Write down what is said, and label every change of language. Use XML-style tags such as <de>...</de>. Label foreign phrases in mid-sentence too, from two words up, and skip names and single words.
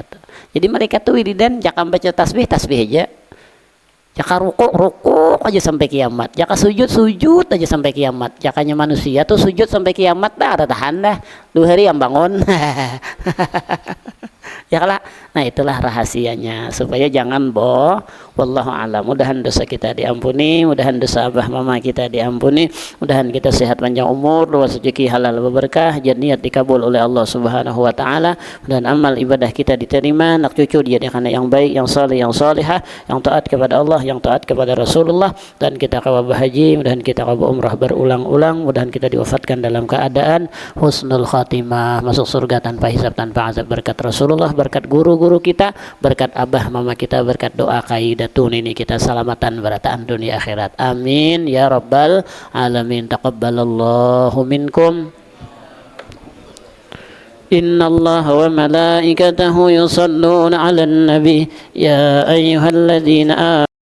<bjn>Jadi malaikat itu wiridan, jangan baca tasbih aja. Jaka rukuk aja sampai kiamat, jaka sujud aja sampai kiamat. Jakanya manusia tuh sujud sampai kiamat dah, ada tahan dah 2 hari yang bangun. Ya kalah. Nah itulah rahasianya supaya jangan</bjn> <ar>والله أعلم.</ar> <bjn>Mudahan dosa kita diampuni, mudahan dosa abah mama kita diampuni, mudahan kita sehat panjang umur, luas rezeki, halal berkah, niat dikabul oleh</bjn> <ar>الله سبحانه وتعالى,</ar> <bjn>dan amal ibadah kita diterima, anak cucu dijadikan yang baik, yang saleh, yang salihah, yang taat kepada Allah, yang taat kepada Rasulullah, dan kita kawa haji, mudahan kita kawa umrah berulang-ulang, mudahan kita diwafatkan dalam keadaan</bjn> <ar>حسن الخاتمة,</ar> <bjn>masuk surga tanpa hisab, tanpa azab, berkat Rasulullah, berkat guru-guru kita, berkat abah mama kita, berkat doa kaidatun ini kita selamatan berataan dunia akhirat.</bjn> <ar>آمين يا رب العالمين. تقبل الله منكم. إن الله وملائكته يصلون على النبي يا أيها الذين</ar>